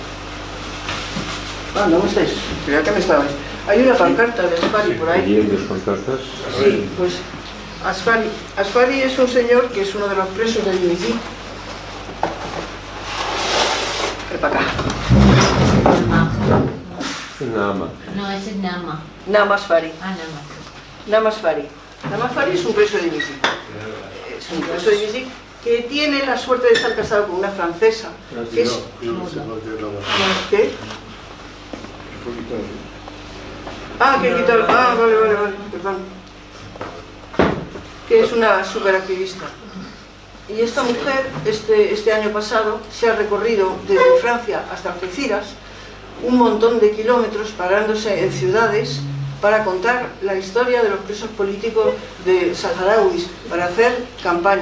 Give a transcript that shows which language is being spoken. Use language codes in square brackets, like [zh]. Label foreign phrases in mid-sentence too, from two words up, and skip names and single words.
[es] Ah, no estáis, creía que me estabais. Hay una pancarta de Asfari por ahí. ¿Y hay dos pancartas? Sí, pues Asfari es un señor que es uno de los presos de Dimitrov. Ven para acá. Nama. No, ese es Nama. Nama Asfari. Ah, Nama. Nama Asfari. Nama Asfari es un preso de Dimitrov. Es un preso de Dimitrov que tiene la suerte de estar casado con una francesa. Que es... ¿Qué? Ah, que he quitado... Ah, vale, perdón. Que es una superactivista. Y esta mujer, este año pasado, se ha recorrido desde Francia hasta Algeciras un montón de kilómetros parándose en ciudades para contar la historia de los presos políticos de saharauis, para hacer campaña.